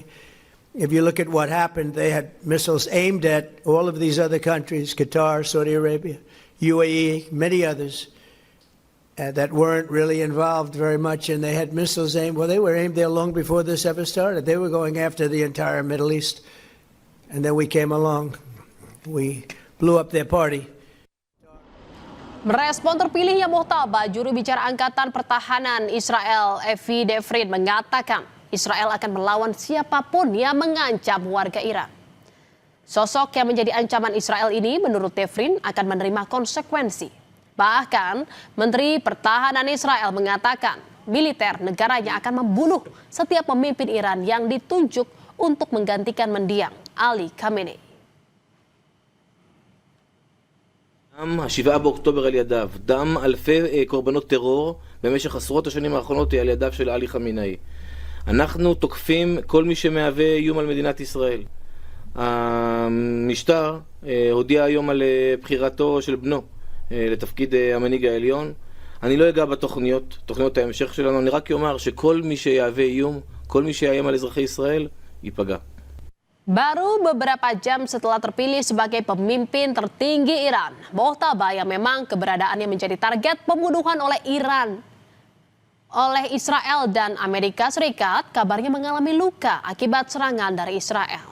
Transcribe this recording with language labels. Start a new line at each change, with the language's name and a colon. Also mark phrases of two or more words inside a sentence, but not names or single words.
English: If you look at what happened, they had missiles aimed at all of these other countries, Qatar, Saudi Arabia, UAE, many others that weren't really involved very much, and they had missiles aimed. Well, they were aimed there long before this ever started. They were going after the entire Middle East, and then we came along. We blew up their party.
Indonesian: Merespon terpilihnya Mojtaba, juru bicara Angkatan Pertahanan Israel, Evi Devrin, mengatakan Israel akan melawan siapapun yang mengancam warga Iran. Sosok yang menjadi ancaman Israel ini menurut Devrin akan menerima konsekuensi. Bahkan Menteri Pertahanan Israel mengatakan militer negaranya akan membunuh setiap pemimpin Iran yang ditunjuk untuk menggantikan mendiang Ali Khamenei.
Hebrew: דם 7 באוקטובר על ידיו, דם אלפי קורבנות טרור במשך עשרות השנים האחרונות על ידיו של עלי חמינאי. אנחנו תוקפים כל מי שמהווה איום על מדינת ישראל. המשטר הודיע היום על בחירתו של בנו לתפקיד המנהיג העליון. אני לא אגע תוכניות ההמשך שלנו, אני רק אומר שכל מי שיהווה איום, כל מי שיאיים על אזרחי ישראל, ייפגע.
Indonesian: Baru beberapa jam setelah terpilih sebagai pemimpin tertinggi Iran, Mojtaba yang memang keberadaannya menjadi target pembunuhan oleh Israel dan Amerika Serikat, kabarnya mengalami luka akibat serangan dari Israel.